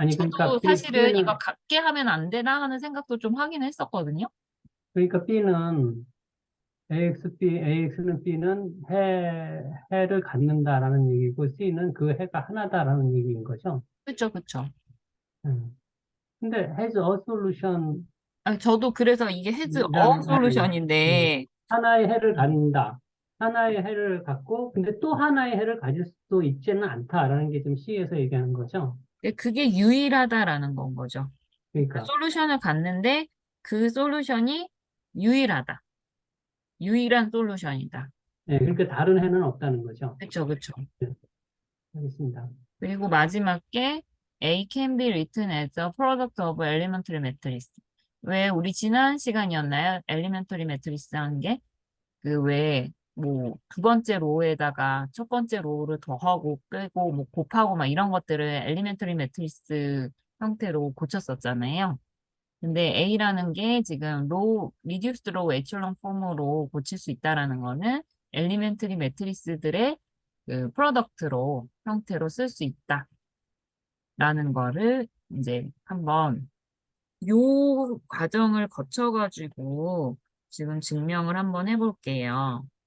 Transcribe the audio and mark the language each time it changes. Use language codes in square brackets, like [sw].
[ko] 아니 저도 그러니까 사실은 이거 B는 같게 하면 안 되나 하는 생각도 좀 하긴 했었거든요. B는 AX는 B는 해를 갖는다라는 얘기고 C는 그 해가 하나다라는 얘기인 거죠. 그쵸, 그쵸. 음. 근데 [en] has a solution [ko] 이란 아니, 저도 그래서 이게 헤즈 어 말이 솔루션인데 하나의 해를 갖는다. 하나의 해를 갖고, 근데 또 하나의 해를 가질 수도 있지는 않다라는 게 지금 C에서 얘기하는 거죠. 그게 유일하다라는 건 거죠. 그러니까 그러니까, 솔루션을 갖는데 그 솔루션이 유일하다. 유일한 솔루션이다. 네, 그러니까 다른 해는 없다는 거죠. 그쵸, 그쵸. 네, 알겠습니다. 그리고 마지막 게 [en] A can be written as a product of elementary matrix. [ko] 왜 우리 지난 시간이었나요? 엘리멘터리 매트리스 한 게? 그 왜, 뭐, 두 번째 로우에다가 첫 번째 로우를 더하고 빼고 뭐 곱하고 막 이런 것들을 엘리멘터리 매트리스 형태로 고쳤었잖아요. 근데 A라는 게 지금 리듀스드 로우 에첼론 폼으로 고칠 수 있다라는 거는 엘리멘터리 매트리스들의 그 프로덕트로 형태로 쓸 수 있다라는 거를 이제 한번 요 과정을 거쳐가지고 지금 증명을 한번 해볼게요.